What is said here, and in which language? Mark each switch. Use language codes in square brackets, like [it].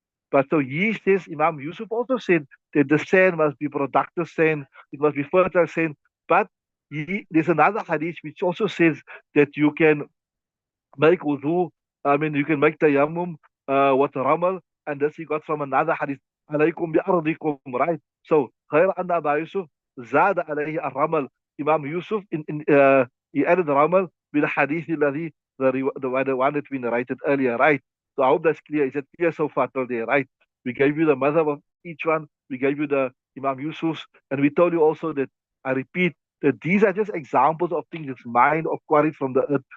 [en] But so he says, Imam Yusuf also said that the sand must be productive sand, it must be fertile sand. But there's another hadith which also says that you can make wudu. I mean, you can make tayammum with ramal, and this he got from another hadith. [ar] عليكم بأرضكم, right? So, غير أن أبا يوسف زاد عليه الرمل. [en] Imam Yusuf he added ramal with the hadith الذي the one that we narrated earlier, right? So I hope that's clear. Is it clear so far till there, right? We gave you the madhab of each one. We gave you the Imam Yusuf's, and we told you also that I repeat that these are just examples of things that's mined or quarried from the earth.